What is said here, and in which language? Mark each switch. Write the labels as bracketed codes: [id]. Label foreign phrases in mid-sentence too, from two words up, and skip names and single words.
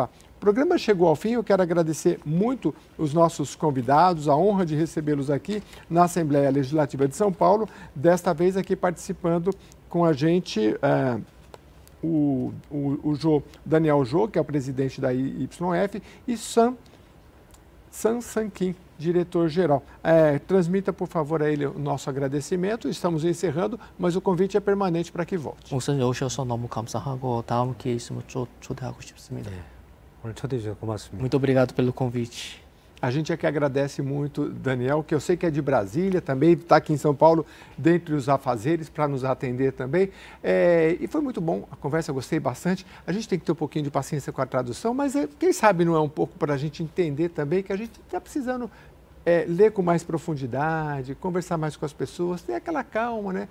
[pt] O programa chegou ao fim, eu quero agradecer muito os nossos convidados, a honra de recebê-los aqui na Assembleia Legislativa de São Paulo, desta vez aqui participando com a gente o Daniel Jô, que é o presidente da IYF, e Sam Sanquim, diretor-geral. Transmita, por favor, a ele o nosso agradecimento. Estamos encerrando, mas o convite é permanente para que volte. [ko] 목사님 오셔서 너무 감사하고 다음 기회 있으면 초대하고 싶습니다. 오늘 초대해 주셔서 고맙습니다. [pt] Muito obrigado pelo convite. A gente é que agradece muito, Daniel, que eu sei que é de Brasília também, está aqui em São Paulo, dentre os afazeres, para nos atender também. E foi muito bom a conversa, eu gostei bastante. A gente tem que ter um pouquinho de paciência com a tradução, mas quem sabe não é um pouco para a gente entender também que a gente está precisando ler com mais profundidade, conversar mais com as pessoas, ter aquela calma, né?